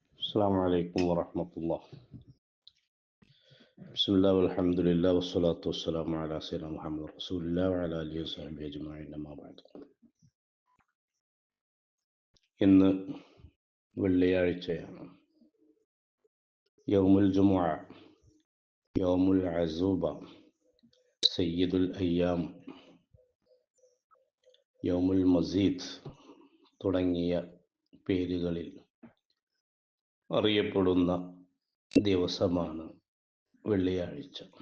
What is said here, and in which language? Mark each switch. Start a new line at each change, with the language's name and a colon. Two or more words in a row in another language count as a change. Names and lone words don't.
Arabic: السلام عليكم ورحمة الله. بسم الله والحمد لله والصلاة والسلام على سيدنا محمد رسول الله وعلى آله وصحبه أجمعين أما بعد.
Malayalam: ഇന്ന് വെള്ളിയാഴ്ചയാണ്.
Arabic: يوم الجمعة، يوم العروبة، سيد الأيام، يوم المزيد
Malayalam: തുടങ്ങിയ പേരുകളിൽ അറിയപ്പെടുന്ന ദിവസമാണ് വെള്ളിയാഴ്ച.